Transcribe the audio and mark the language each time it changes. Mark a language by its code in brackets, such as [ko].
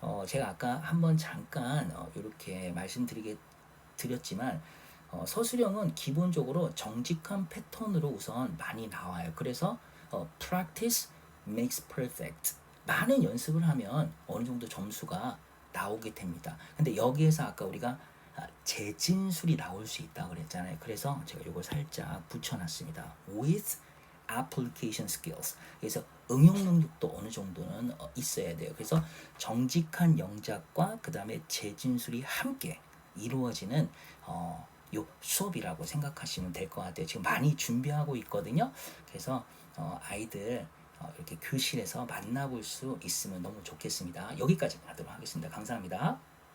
[ko] 제가 아까 한번 잠깐 이렇게 드렸지만 서술형은 기본적으로 정직한 패턴으로 우선 많이 나와요. 그래서 [en] practice makes perfect. [ko] 많은 연습을 하면 어느 정도 점수가 나오게 됩니다. 근데 여기에서 아까 우리가 재진술이 나올 수 있다 그랬잖아요. 그래서 제가 이걸 살짝 붙여놨습니다. [en] with application skills. [ko] 그래서 응용 능력도 어느 정도는 있어야 돼요. 그래서 정직한 영작과 그 다음에 재진술이 함께 이루어지는 요 수업이라고 생각하시면 될 것 같아요. 지금 많이 준비하고 있거든요. 그래서 아이들 이렇게 교실에서 만나볼 수 있으면 너무 좋겠습니다. 여기까지 하도록 하겠습니다. 감사합니다.